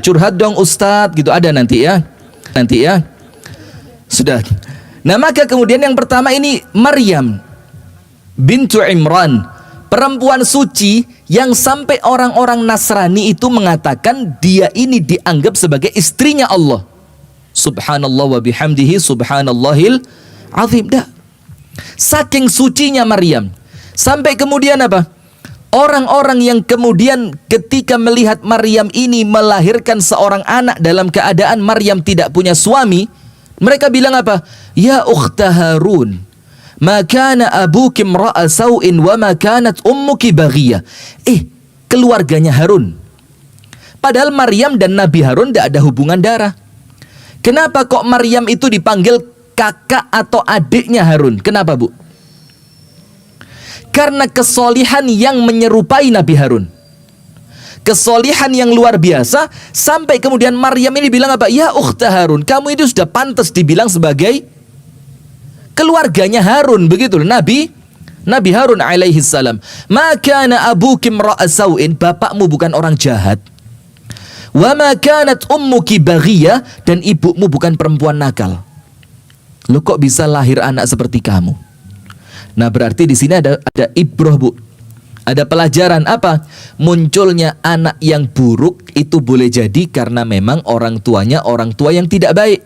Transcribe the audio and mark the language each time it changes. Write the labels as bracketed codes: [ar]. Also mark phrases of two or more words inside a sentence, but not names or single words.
[id] Curhat dong Ustaz, gitu ada nanti ya. Nanti ya. Sudah. Nah maka kemudian yang pertama ini Maryam. bintu Imran, perempuan suci yang sampai orang-orang Nasrani itu mengatakan dia ini dianggap sebagai istrinya Allah. [ar] سبحان الله وبحمده سبحان الله العظيم. [id] Dah. Saking sucinya Maryam. Sampai kemudian apa? Orang-orang yang kemudian ketika melihat Maryam ini melahirkan seorang anak dalam keadaan Maryam tidak punya suami, mereka bilang apa? [ar] يا أخت هارون, ما كان أبوك امرأ سوء وما كانت أمك بغيا. [id] Keluarganya Harun. Padahal Maryam dan Nabi Harun tidak ada hubungan darah. Kenapa kok Maryam itu dipanggil kakak atau adiknya Harun? Kenapa, Bu? Karena kesolihan yang menyerupai Nabi Harun. Kesolihan yang luar biasa. Sampai kemudian Maryam ini bilang apa? [ar] يا أخت هارون, [id] kamu itu sudah pantas dibilang sebagai keluarganya Harun. Begitu Nabi Harun [ar] عليه السلام. ما كان أبوك امرأ سوء, [id] bapakmu bukan orang jahat. [ar] وما كانت أمك بغيا, [id] dan ibumu bukan perempuan nakal. Lu kok bisa lahir anak seperti kamu? Nah, berarti di sini ada ibrah, Bu. Ada pelajaran apa? Munculnya anak yang buruk itu boleh jadi karena memang orang tuanya orang tua yang tidak baik.